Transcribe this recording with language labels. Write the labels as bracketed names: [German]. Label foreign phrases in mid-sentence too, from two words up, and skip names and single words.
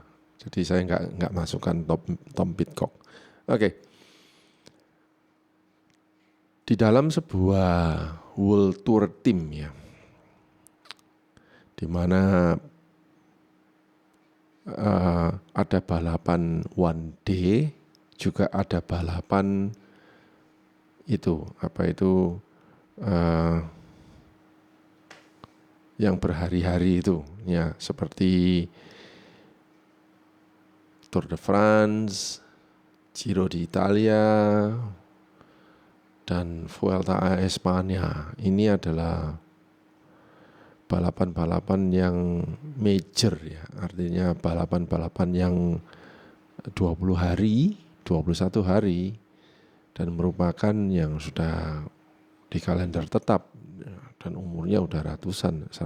[Indonesian] Jadi saya nggak masukkan Tom Pidcock. Oke. Di dalam sebuah [English] World Tour Team [Indonesian] ya, di mana ada balapan [English] one day, [Indonesian] juga ada balapan yang berhari-hari itu ya, seperti Tour de France, Giro d'Italia, dan Vuelta a España. Ini adalah balapan-balapan yang major ya, artinya balapan-balapan yang 20 hari, 21 hari, dan merupakan yang sudah di kalender tetap, dan umurnya udah ratusan.